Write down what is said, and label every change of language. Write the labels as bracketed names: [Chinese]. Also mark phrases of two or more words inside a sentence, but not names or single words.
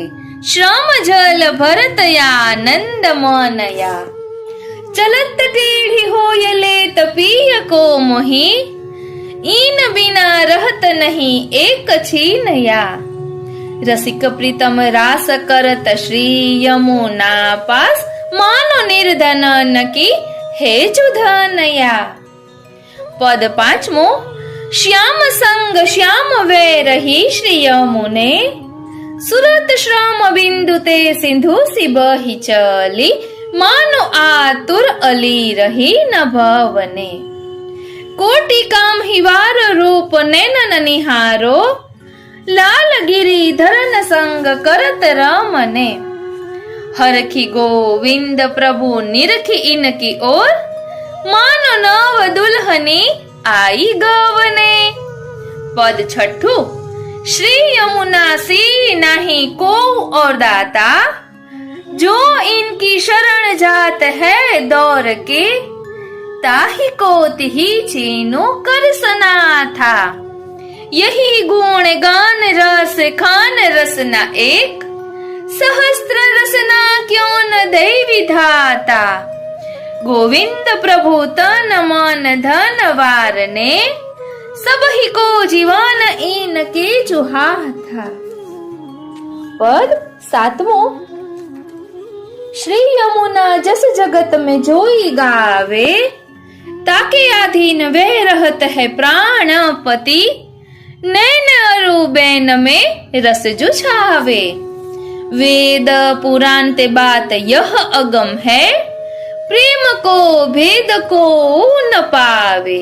[Braj] श्रम जल भरत आनंद मनया, चलत टेढ़ी होय लेत पिय को मोही, इन बिना रहत नहीं एक छीनया। रसिक प्रीतम रास करत श्री यमुना पास, मानो निर्धन न की हे जुधनया। पद पांचमो, श्याम संग श्याम वे रही श्री यमुने, सुरत श्रम बिंदु ते सिंधु सी बही चली, मानो आतुर अली रही न भवने। कोटि काम हिवार रूप नैनन निहारो, लाल गिरी धरन संग करत रमने। हरखी गोविंद प्रभु निरखी इनकी ओर, मानो नव दुल्हनी आई गवने। पद छठु, श्री यमुना सी नहीं को और दाता, जो इनकी शरण जात है दौर के, ताही को तिही चीनो कर सना था। यही गुण गान रस खान रसना एक, सहस्त्र रसना क्यों न दे विधाता। गोविंद प्रभु तन मन धन वारने, सब ही को जीवन इनके जुहा था। पद सातवो, श्री यमुना जस जगत में जोई गावे, ताके अधीन वे रहत है प्राणपति, नैन अरु बैन में रस जुछावे। वेद पुराण ते बात यह अगम है, प्रेम को भेद को न पावे।